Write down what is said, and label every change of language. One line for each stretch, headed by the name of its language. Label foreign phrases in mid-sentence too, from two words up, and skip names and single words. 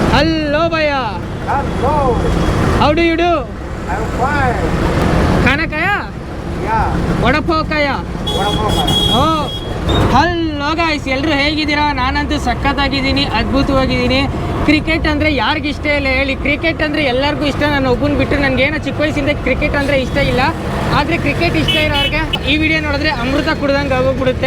English: Hello, Bhaiya. Hello. How do you do? I'm fine.
Hindi: खाना खाया?
English: Yeah.
Hindi: वड़ा पाव खाया? वड़ा पाव खाया.
Kannada: Oh.
English: hello guys,
Kannada: ಎಲ್ಲರೂ ಹೇಗಿದ್ದೀರಾ? ನಾನಂತೂ ಸಖತ್ತಾಗಿದ್ದೀನಿ, ಅದ್ಭುತವಾಗಿದ್ದೀನಿ. ಕ್ರಿಕೆಟ್ ಅಂದರೆ ಯಾರಿಗಿಷ್ಟ ಇಲ್ಲ ಹೇಳಿ? ಕ್ರಿಕೆಟ್ ಅಂದರೆ ಎಲ್ಲರಿಗೂ ಇಷ್ಟ. ನಾನು ಒಬ್ಬನ ಬಿಟ್ಟರೆ ನನಗೇನೋ ಚಿಕ್ಕ ವಯಸ್ಸಿಂದ ಕ್ರಿಕೆಟ್ ಅಂದರೆ ಇಷ್ಟ ಇಲ್ಲ. ಆದರೆ ಕ್ರಿಕೆಟ್ ಇಷ್ಟ ಇರೋರಿಗೆ ಈ ವಿಡಿಯೋ ನೋಡಿದ್ರೆ ಅಮೃತ ಕುಡ್ದಂಗೆ ಆಗೋಗ್ಬಿಡುತ್ತೆ.